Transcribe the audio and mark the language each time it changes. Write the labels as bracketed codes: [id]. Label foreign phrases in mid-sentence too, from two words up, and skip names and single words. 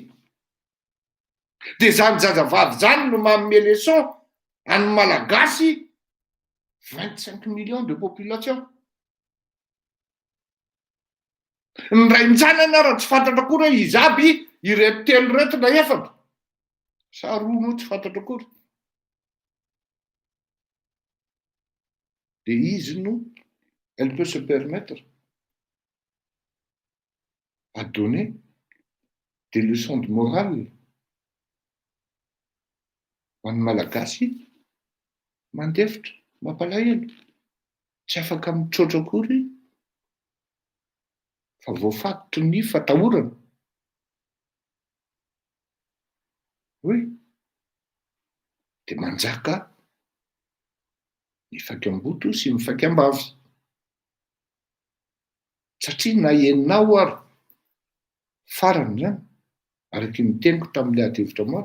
[mg] de zany jazavavy zany no manome leçon any malagasy 25 [fr] millions de population [mg] ny ray mitsanana raha tsy fantatra kory hoe izy aby ireto telo reto na efatra sa roa moa tsy fantatra kory de izy no [fr] elle peut se permettre à donner des leçons de morale [mg] ho an'ny malagasy mandefitra mampalahelo tsy afaka mitrotra akory fa voafatotry ny fatahorana hoe de manjaka mifaky-amboto sy mifaky-ambavy satria na enao ary farany zany araky ny teniko tamin'ilay adevitra maro